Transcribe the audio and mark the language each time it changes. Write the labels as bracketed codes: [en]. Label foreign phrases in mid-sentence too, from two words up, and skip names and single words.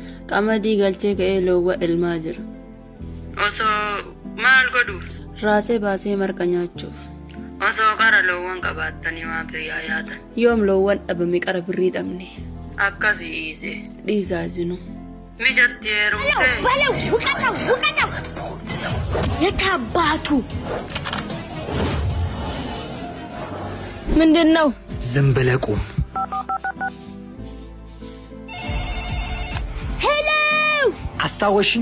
[om] Qamadii galchee ka'ee loowwa elmaa jira. Osoo maal godhuuf? Raasee baasee marqa nyaachuuf. Osoo qara loowwan qabaattanii maa biyyaa yaatan? Yoom loowwan dhabame qara birrii dhabne. Akkasii dhiise. Dhiisaa jinu. Mijatti heerumtee? [am] Baለው ውቀጠው የታባቱ ምንድነው? ዝም ብለህ ቁም። ሄሎ አስታወሽኝ?